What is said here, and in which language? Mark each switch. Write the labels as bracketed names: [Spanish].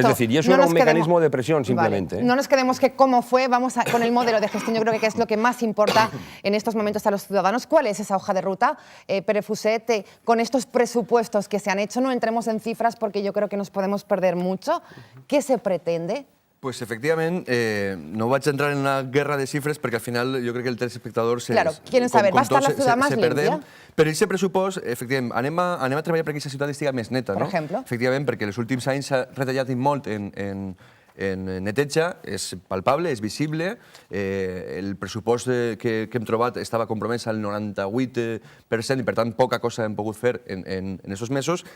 [Spanish] es decir, y eso era un mecanismo de presión simplemente. Vale. No nos quedemos que cómo fue, vamos con el modelo de gestión. Yo creo que es lo que más importa en estos momentos a los ciudadanos. ¿Cuál es esa hoja de ruta, Pere Fuset, con estos presupuestos que se han hecho? No entremos en cifras porque yo creo que nos podemos perder mucho. ¿Qué se pretende? [Catalan] Pues efectivament, no vaig entrar en una guerra de xifres perquè al final jo crec que el telespectador... [Spanish] Claro, quieren saber, ¿va a estar la ciudad más limpia? [Catalan] Però aquest pressupost, efectivament, anem a treballar perquè aquesta ciutat estigui més neta, no? Per exemple? Efectivament, perquè els últims anys s'ha retallat molt en neteja, és palpable, és visible. El pressupost que hem trobat estava compromès al 98% i, per tant, poca cosa hem pogut fer en aquests mesos.